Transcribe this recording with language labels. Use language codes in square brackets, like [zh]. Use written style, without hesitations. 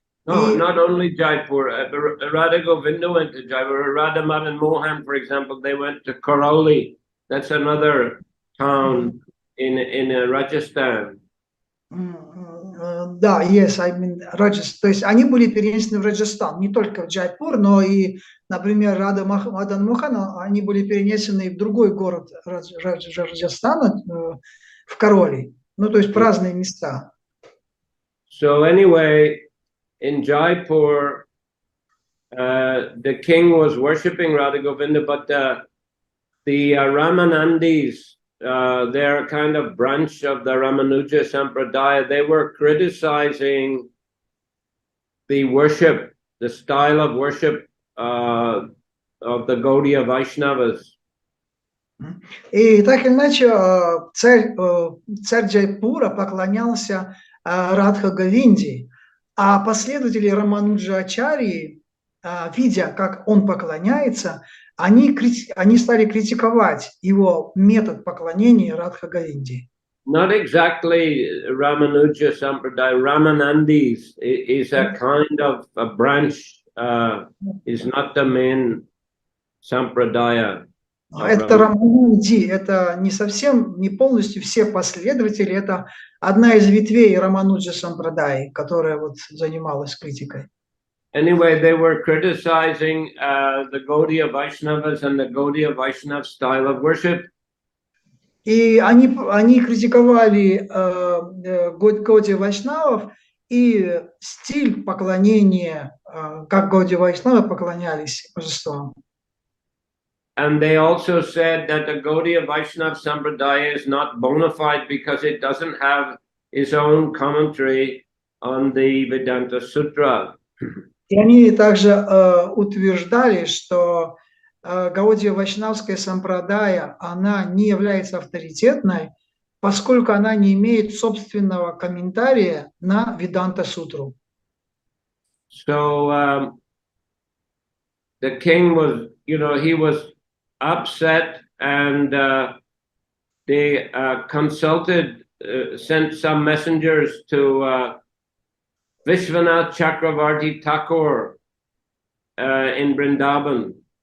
[en] No, not only Jaipur. Radha Govinda went to Jaipur. Radha Madan Mohan, for example, they went to Karauli. That's another town in Rajasthan. [ru] Да, [en] yes, I mean, [ru] то есть они были перенесены в Раджастан, не только в Джайпур, но и, например, Мадан Мохан, они были перенесены в другой город Раджастана, в Кароли. Ну, то есть в разные места. [en] So anyway, in Jaipur, the king was worshipping Radha Govinda, but the Ramanandis, they're a kind of branch of the Ramanuja Sampradaya. They were criticizing the worship, the style of worship of the Gaudiya Vaishnavas. [ru] И так или иначе, царь Джайпура поклонялся Радха Говинде, а последователи Рамануджа Ачарьи, видя, как он поклоняется, они стали критиковать его метод поклонения Радха Говинде. [en] Not exactly Ramanuja Sampradaya. Ramanandis is a kind of a branch, is not the main Sampradaya. [ru] Это Рамананди, это не совсем, не полностью все последователи, это одна из ветвей Рамануджа Сампрадай, которая вот занималась критикой. [en] Anyway, they were criticizing the Gaudiya Vaishnavas and the Gaudiya Vaishnav style of worship. [ru] И они критиковали Гаудия Вайшнавов и стиль поклонения, как Гаудия Вайшнавы поклонялись божествам. [en] And they also said that the Gaudiya Vaishnav Sampradaya is not bona fide because it doesn't have its own commentary on the Vedanta Sutra. [ru] И они также утверждали, что Гаудия Вайшнавская сампрадая, она не является авторитетной, поскольку она не имеет собственного комментария на Веданта Сутру. [en] So the king was, he was upset, and they consulted, sent some messengers to Vishwanath Chakravarti Thakur in Vrindavan.